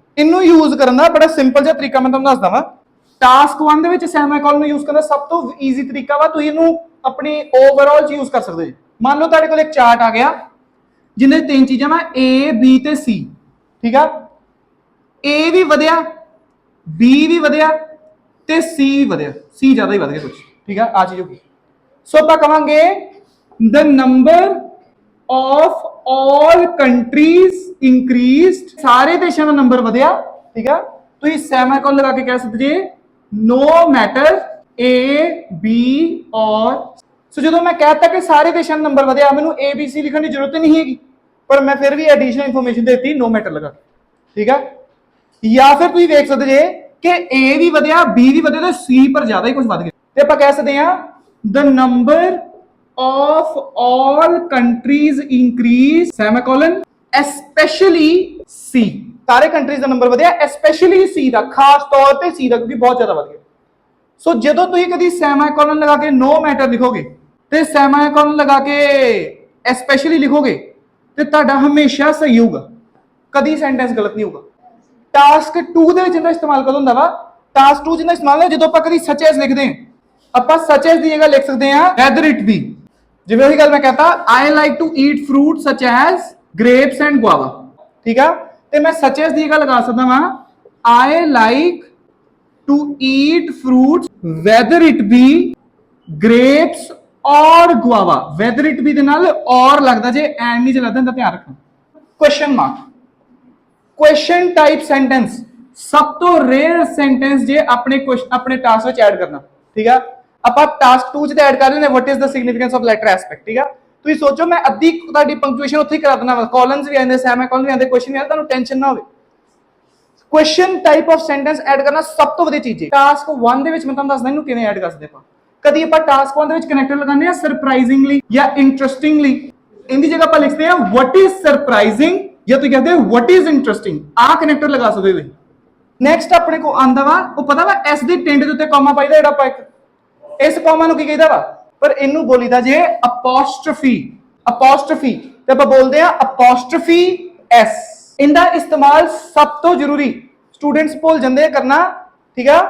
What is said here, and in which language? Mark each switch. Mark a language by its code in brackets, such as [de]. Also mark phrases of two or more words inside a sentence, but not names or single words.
[pa] ਇਹਨੂੰ ਯੂਜ਼ ਕਰਨ ਦਾ ਬੜਾ ਸਿੰਪਲ ਜਿਹਾ ਤਰੀਕਾ ਮੈਂ ਤੁਹਾਨੂੰ ਦੱਸਦਾ ਵਾਂ। ਟਾਸਕ 1 ਦੇ ਵਿੱਚ ਸੈਮੀਕੋਲਨ ਨੂੰ ਯੂਜ਼ ਕਰਨ ਦਾ ਸਭ ਤੋਂ ਈਜ਼ੀ ਤਰੀਕਾ ਵਾ, ਤੁਸੀਂ ਇਹਨੂੰ ਆਪਣੀ ਓਵਰਆਲ ਚ ਯੂਜ਼ ਕਰ ਸਕਦੇ ਹੋ। ਮੰਨ ਲਓ ਤੁਹਾਡੇ ਕੋਲ ਇੱਕ ਚਾਰਟ ਆ ਗਿਆ ਜਿੰਨੇ 3 ਚੀਜ਼ਾਂ ਵਾ A B ਤੇ C, ਠੀਕ ਆ। A ਵੀ ਵਧਿਆ, B ਵੀ ਵਧਿਆ ਤੇ C ਵੀ ਵਧਿਆ, C ਜ਼ਿਆਦਾ ਹੀ ਵਧ ਗਿਆ ਕੁਝ, ਠੀਕ ਆ। ਆ ਚੀਜ਼ ਹੋ ਗਈ। ਸੋ ਆਪਾਂ ਕਵਾਂਗੇ [en] the number of all countries increased, [pa] ਸਾਰੇ ਦੇਸ਼ਾਂ ਦਾ ਨੰਬਰ ਵਧਿਆ, ਠੀਕ ਆ। ਤੁਸੀਂ ਸੈਮੀਕੋਲਨ ਲਗਾ ਕੇ ਕਹਿ ਸਕਦੇ ਜੇ [en] no matter A B or, [pa] ਸੋ ਜਦੋਂ ਮੈਂ ਕਹਿਤਾ ਕਿ ਸਾਰੇ ਦੇਸ਼ਾਂ ਦਾ ਨੰਬਰ ਵਧਿਆ, ਮੈਨੂੰ A B C ਲਿਖਣ ਦੀ ਜ਼ਰੂਰਤ ਨਹੀਂ ਹੈਗੀ, ਪਰ ਮੈਂ ਫਿਰ ਵੀ [en] additional information [pa] ਦੇਤੀ [en] no matter [pa] ਲਗਾ ਕੇ, ਠੀਕ ਆ। ਜਾਂ ਫਿਰ ਤੁਸੀਂ ਵੇਖ ਸਕਦੇ ਜੇ ਕਿ A ਵੀ ਵਧਿਆ B ਵੀ ਵਧਿਆ ਤੇ C ਪਰ ਜ਼ਿਆਦਾ ਹੀ ਕੁਝ ਵਧ ਗਿਆ, ਤੇ ਆਪਾਂ ਕਹਿ ਸਕਦੇ ਹਾਂ [en] the number of all countries increase semicolon especially C, [pa] ਸਾਰੇ ਕੰਟਰੀਜ਼ ਦਾ ਨੰਬਰ ਵਧਿਆ, [en] especially C [pa] ਦਾ, ਖਾਸ ਤੌਰ ਤੇ C ਦਾ, ਕਿਉਂਕਿ ਬਹੁਤ ਜ਼ਿਆਦਾ ਵਧ ਗਿਆ। ਸੋ ਜਦੋਂ ਤੁਸੀਂ ਕਦੀ ਸੈਮੀਕੋਲਨ ਲਗਾ ਕੇ [en] no matter [pa] ਲਿਖੋਗੇ ਤੇ ਸੈਮੀਕੋਲਨ ਲਗਾ ਕੇ especially ਲਿਖੋਗੇ ਤੇ ਤੁਹਾਡਾ ਹਮੇਸ਼ਾ ਸਹੀ ਹੋਊਗਾ, ਕਦੀ ਸੈਂਟੈਂਸ ਗਲਤ ਨਹੀਂ ਹੋਊਗਾ। ਟਾਸਕ 2 ਦੇ ਵਿੱਚ ਇਹਦਾ ਇਸਤੇਮਾਲ ਕਦੋਂ ਹੁੰਦਾ ਵਾ, ਟਾਸਕ 2 ਜਿਹਦਾ ਇਸਤੇਮਾਲ ਹੈ ਜਦੋਂ ਆਪਾਂ ਕਦੀ [en] such as [pa] ਲਿਖਦੇ ਹਾਂ, ਆਪਾਂ [en] such as [pa] ਦੀ ਜਗ੍ਹਾ ਲਿਖ ਸਕਦੇ ਹਾਂ [en] whether it be, [pa] ਜਿਵੇਂ ਉਹੀ ਗੱਲ ਮੈਂ ਕਹਤਾ [en] I like to eat fruits such as grapes and guava, [pa] ਠੀਕ ਆ। ਤੇ ਮੈਂ [en] such as [pa] ਦੀ ਜਗ੍ਹਾ ਲਗਾ ਸਕਦਾ ਵਾਂ [en] I like to eat fruits whether it be grapes or guava, whether it be [pa] ਦੇ ਨਾਲ or ਲੱਗਦਾ ਜੇ ਐਂਡ ਨਹੀਂ ਚੱਲਦਾ, ਇਹਦਾ ਧਿਆਨ ਰੱਖਣਾ। [en] question mark, question type sentence [pa] ਸਭ ਤੋਂ [en] rare sentence [pa] ਜੇ ਆਪਣੇ ਟਾਸਕ ਵਿੱਚ ਐਡ ਕਰਨਾ, ਠੀਕ ਆ। ਆਪਾਂ ਟਾਸਕ 2 ਚ ਤੇ ਐਡ ਕਰ ਰਹੇ ਨੇ [en] what is the significance of letter aspect, [pa] ਠੀਕ ਆ। ਤੁਸੀਂ ਸੋਚੋ ਮੈਂ ਅੱਧੀ ਤੁਹਾਡੀ ਪੰਕਚੁਏਸ਼ਨ ਉੱਥੇ ਹੀ ਕਰਾ ਦੇਣਾ ਵਾ, ਕਾਲਨਸ ਵੀ ਆਉਂਦੇ, ਸੈਮੀਕੋਲਨ ਵੀ ਆਉਂਦੇ, ਕੁਐਸਚਨ ਵੀ ਆਉਂਦਾ, ਤੁਹਾਨੂੰ ਟੈਨਸ਼ਨ ਨਾ ਹੋਵੇ। [en] question type of sentence [pa] ਐਡ ਕਰਨਾ ਸਭ ਤੋਂ ਵਧੀਆ ਚੀਜ਼ ਹੈ। ਟਾਸਕ 1 ਦੇ ਵਿੱਚ ਮੈਂ ਤੁਹਾਨੂੰ ਦੱਸਦਾ ਇਹਨੂੰ ਕਿਵੇਂ ਐਡ ਕਰ ਸਕਦੇ ਆਪਾਂ। ਕਦੀ ਆਪਾਂ ਟਾਸਕ 1 ਦੇ ਵਿੱਚ ਕਨੈਕਟਰ ਲਗਾਉਂਦੇ ਆ ਸਰਪ੍ਰਾਈਜ਼ਿੰਗਲੀ ਜਾਂ ਇੰਟਰਸਟਿੰਗਲੀ, ਇਹਦੀ ਜਗ੍ਹਾ ਆਪਾਂ ਲਿਖਦੇ ਆ [en] what is surprising [pa] ਜਾਂ ਤੁਸੀਂ ਕਹਿੰਦੇ [en] what is interesting, [pa] ਆਹ ਕਨੈਕਟਰ ਲਗਾ ਸਕਦੇ ਹੋ। ਨੈਕਸਟ ਆਪਣੇ ਕੋ ਆਂਦਾ ਵਾ, ਉਹ ਪਤਾ ਵਾ ਐਸ ਦੀ ਟਿੰਡ ਦੇ ਉੱਤੇ ਕਾਮਾ ਪਾਈਦਾ, ਜਿਹੜਾ ਆਪਾਂ ਇੱਕ ਇਸ ਕਾਮਾ ਨੂੰ ਕੀ ਕਹਿੰਦਾ ਵਾ, ਪਰ ਇਹਨੂੰ ਬੋਲੀਦਾ ਜੇ [en] apostrophe, apostrophe [pa] ਤੇ ਆਪਾਂ ਬੋਲਦੇ ਆ [en] apostrophe s. [pa] ਇਹਦਾ ਇਸਤੇਮਾਲ ਸਭ ਤੋਂ ਜ਼ਰੂਰੀ ਸਟੂਡੈਂਟਸ ਭੁੱਲ ਜਾਂਦੇ ਕਰਨਾ, ਠੀਕ ਆ।